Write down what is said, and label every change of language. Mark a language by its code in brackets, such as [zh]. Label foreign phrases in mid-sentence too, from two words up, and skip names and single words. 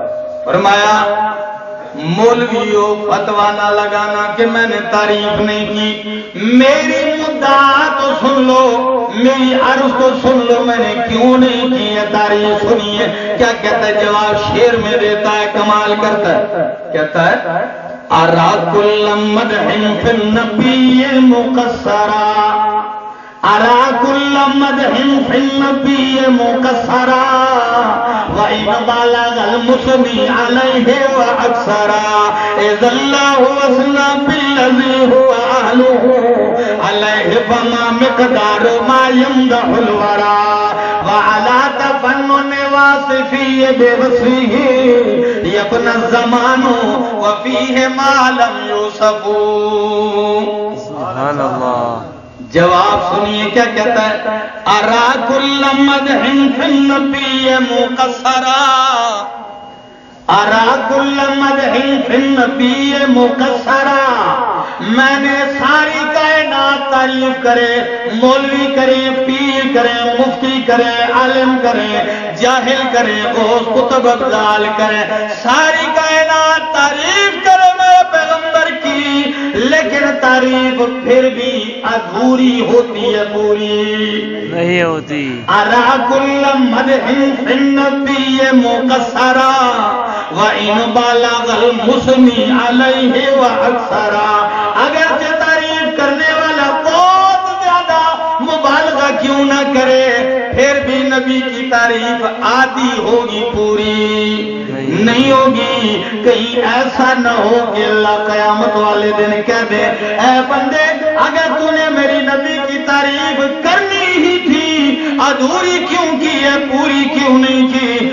[ur] فرمایا مولویو فتویٰ نہ لگانا کہ میں نے تعریف نہیں کی، میری مدعا تو سن لو، میری عرض تو سن لو، میں نے کیوں نہیں کی ہے تعریف سنیے۔ کیا کہتا ہے؟ جواب شعر میں دیتا ہے، کمال کرتا ہے۔ کہتا ہے [ar] ارا کل مدح فی النبی مقصرا، ارا کل مدح فی النبی مقصرا وَإِنْ بَلَغَ الْمُثْنِي عَلَيْهِ وَأَكْثَرًا إِذَا اللَّهُ وَأَثْنَى بِالَّذِي هُوَ أَهْلُهُ عَلَيْهِ فَمَا مِقْدَارُ مَا يَمْدَحُ الْوَرَىٰ وَعَلَىٰ تَفَنُّنِ وَاصِفِهِ بِوَصْفِهِ يَبْنَى الزَّمَانُ وَفِيهِ مَا لَمْ يُوصَفُ۔ سبحان اللہ۔ [ur] جواب سنیے کیا کہتا ہے؟ [ar] ارا کل مدح فی النبی مقصرا، ارا کل مدح فی النبی مقصرا، [ur] میں نے ساری کائنات تعریف کرے، مولوی کرے، پیر کرے، مفتی کرے، عالم کرے، جاہل کرے، غوث قطب افضال کرے، ساری کائنات تعریف کرے میرے پیغمبر کی، لیکن تعریف پھر بھی ادھوری ہوتی ہے، پوری نہیں ہوتی۔ [ar] ارا کل مدح فی النبی مقصرا وَإِنْ بَلَغَ الْمُثْنِي عَلَيْهِ وَأَكْثَرًا، [ur] اگرچہ تعریف کرنے والا بہت زیادہ مبالغہ کیوں نہ کرے، پھر بھی نبی کی تعریف آدھی ہوگی، پوری نہیں ہوگی۔ کہیں ایسا نہ ہو کہ اللہ قیامت والے دن کہہ دے اے بندے اگر تو نے میری نبی کی تعریف کرنی ہی ادھوری کیوں کی ہے، پوری کیوں نہیں کی؟